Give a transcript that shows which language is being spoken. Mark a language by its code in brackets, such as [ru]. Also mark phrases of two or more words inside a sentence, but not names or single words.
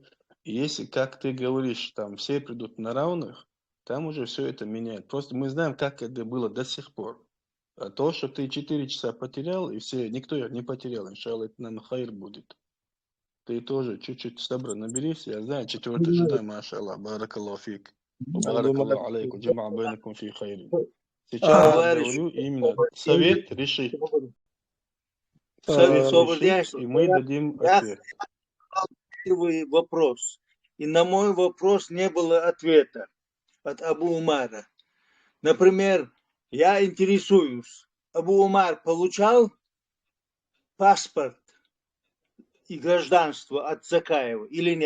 [ru] И если, как ты говоришь, там все придут на равных, там уже все это меняет. Просто мы знаем, как это было до сих пор. А то, что ты 4 часа потерял, и все, никто не потерял, [ar] إن شاء الله, [ru] это нам хайр будет. Ты тоже чуть-чуть сабра наберись. Я знаю, 4-й джедай, [ar] ما شاء الله, بارك الله فيك. بارك الله عليكم، جمع بينكم في خير. [ru] Сейчас я Товарищ, говорю именно совет решит. Совет Совет решит, и мы дадим я ответ. задал первый вопрос, и на мой вопрос не было ответа от Абу Умара. Например, я интересуюсь, Абу Умар получал паспорт и гражданство от Закаева или нет?